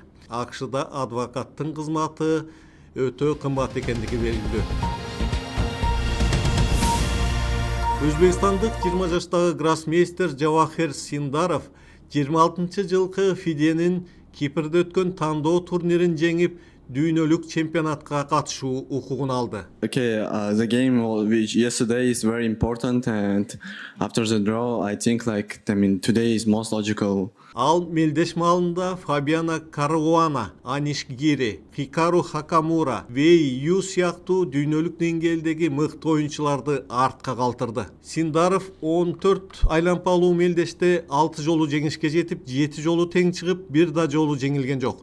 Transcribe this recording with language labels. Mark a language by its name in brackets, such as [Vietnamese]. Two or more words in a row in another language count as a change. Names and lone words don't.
[Kyrgyz] АКШда адвокаттын кызматы өтө кымбат экендиги белгилүү. Өзбекстандык 20 жаштагы гроссмейстер Джавахир Синдаров 26-жылкы FIDE'нин Кипрде өткөн тандоо турнирин жеңип, дүйнөлүк чемпионатка катышуу укугун алды. [English] Okay, the game which yesterday is very important, and after the draw, I think today is most logical. [Kyrgyz] Ал мелдеш маалында Фабиана Каруана, Аниш Гири, Хикару Хакамура, Вей Ю сыяктуу дүйнөлүк деңгээлдеги мыкты оюнчуларды артка калтырды. Синдаров 14 айлампалуу мелдеште 6 жолу жеңишке жетип, 7 жолу тең чыгып, бир да жолу жеңилген жок.